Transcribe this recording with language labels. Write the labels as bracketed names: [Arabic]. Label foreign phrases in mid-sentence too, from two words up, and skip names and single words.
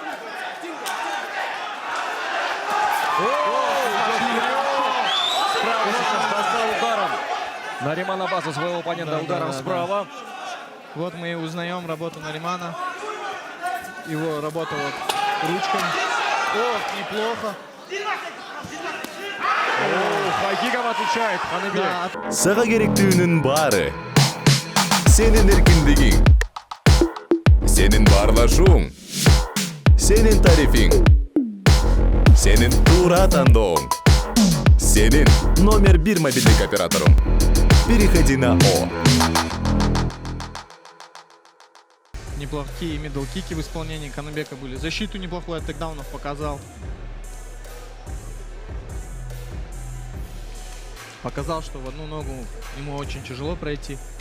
[Russian] Справа сейчас достал ударом. Нариман Аббасов своего оппонента ударом справа. Вот мы и узнаем работу Наримана. Его работа вот ручками. О, неплохо. Хайкигом отвечает Ханыбек. Да, [Kyrgyz] Сага керектүүнүн баары. Сенин эркиндигиң. Сенин баарлашууң. Сенин тарифиң. Сенин туура тандооң. Сенин номер 1 мобильдик операторуң. [Russian] Переходи на О. неплохие мидл-кики в исполнении Каныбека были. Защиту неплохую от тейкдаунов показал. Показал, что в одну ногу ему очень тяжело пройти.